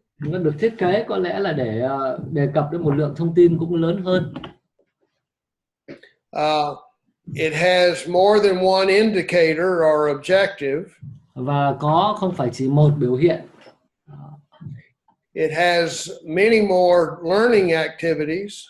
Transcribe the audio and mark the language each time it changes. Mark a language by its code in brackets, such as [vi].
[vi] Nó được thiết kế có lẽ là để đề cập đến một lượng thông tin cũng lớn hơn. [en] It has more than one indicator or objective. [vi] Và có không phải chỉ một biểu hiện. [en] It has many more learning activities.